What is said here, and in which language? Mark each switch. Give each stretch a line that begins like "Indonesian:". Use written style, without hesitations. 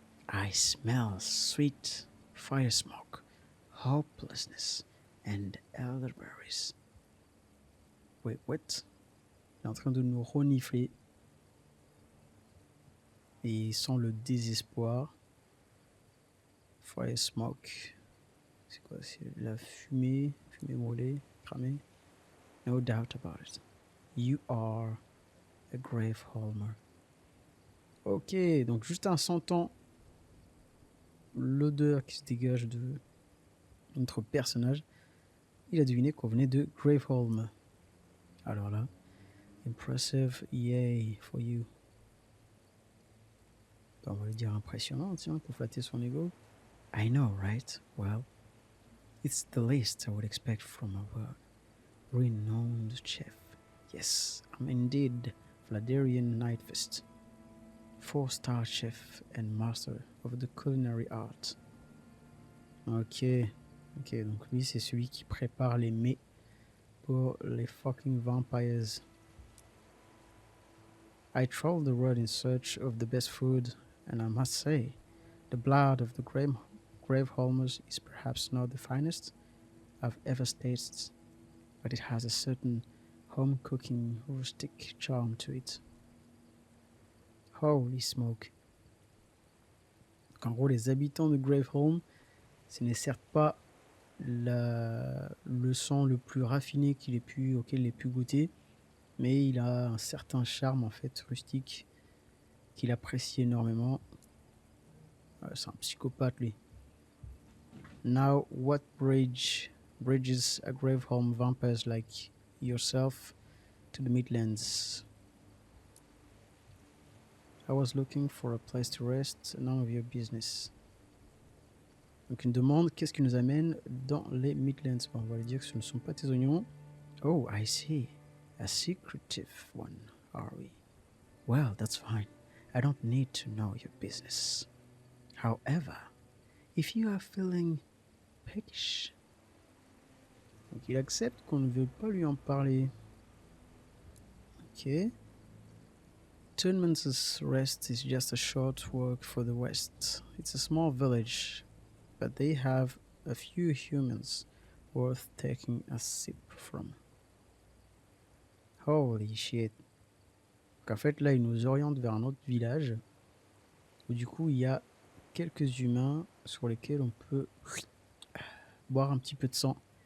English: I smell sweet fire smoke, hopelessness, and elderberries. Wait, what?
French: Il est en train de nous renifler. Et il sent le désespoir.
English: Fire smoke.
French: C'est quoi? C'est la fumée brûlée, cramée.
English: No doubt about it. You are a grave Holmer.
French: Ok, donc juste en sentant l'odeur qui se dégage de notre personnage, Il a deviné qu'on venait de Graveholm. Alors là,
English: impressive, yay for you.
French: On va lui dire impressionnant, tiens, pour flatter son ego.
English: I know, right? Well, it's the least I would expect from a renowned chef. Yes, I'm indeed Vladirian Nightfist, 4-star chef and master of the culinary art.
French: Ok, donc lui c'est celui qui prépare les mets pour les fucking vampires.
English: I traveled the world in search of the best food, and I must say, the blood of the Graveholmers is perhaps not the finest I've ever tasted, but it has a certain home-cooking, rustic charm to it. Holy smoke.
French: Donc en gros, les habitants de Graveholm, ce n'est certes pas le sang le plus raffiné auquel il ait pu goûter, mais il a un certain charme en fait rustique qu'il apprécie énormément. C'est un psychopathe lui.
English: Now, what bridges a Graveholm vampires like yourself to the Midlands? I was looking for a place to rest, none of your business.
French: Donc une demande, qu'est-ce qui nous amène dans les Midlands? Bon, on va lui dire que ce ne sont pas tes oignons.
English: Oh, I see. A secretive one, are we? Well, that's fine. I don't need to know your business. However, if you are feeling peckish...
French: Donc il accepte qu'on ne veut pas lui en parler. Ok.
English: Tournament's Rest is just a short walk for the west. It's a small village, but they have a few humans worth taking a sip from. Holy shit.
French: Donc en fait là il nous oriente vers un autre village où du coup il y a quelques humains sur lesquels on peut boire un petit peu de sang.